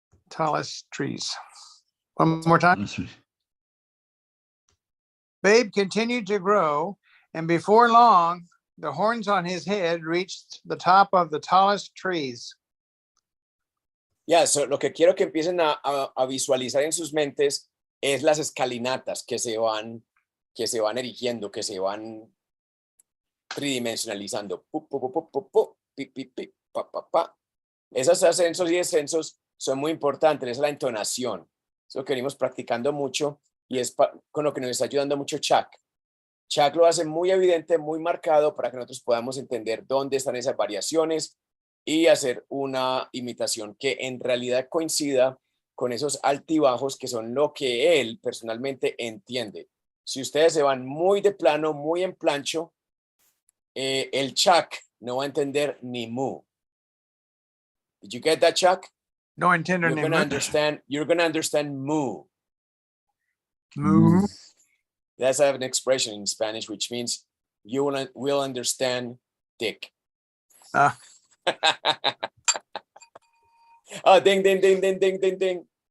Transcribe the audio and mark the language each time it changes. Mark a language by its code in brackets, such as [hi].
[en] Tallest trees. One more time. Babe continued to grow, and before long, the horns on his head reached the top of the tallest trees. [es] Ya, so lo que quiero que empiecen a visualizar en sus mentes es las escalinatas que se van erigiendo, que se van tridimensionalizando. Pu, pu, pu, pu, pu, pu, pi, pi, pi, pa, pa, pa. Esos ascensos y descensos son muy importantes, es la entonación. Es lo que venimos practicando mucho y es con lo que nos está ayudando mucho Chuck. Chuck lo hace muy evidente, muy marcado para que nosotros podamos entender dónde están esas variaciones y hacer una imitación que en realidad coincida con esos altibajos que son lo que él personalmente entiende. Si ustedes se van muy de plano, muy en plancho, el Chuck no va a entender ni mu. [en] Did you get that, Chuck? [es] No entiendo [en] You're [es] ni [en] gonna [es] mu. [en] understand. You're gonna understand moo. [es] Mu. [en] That's an expression in Spanish, which means you will understand dick. Ah. Oh, ding, ding, ding, ding, ding, ding, ding.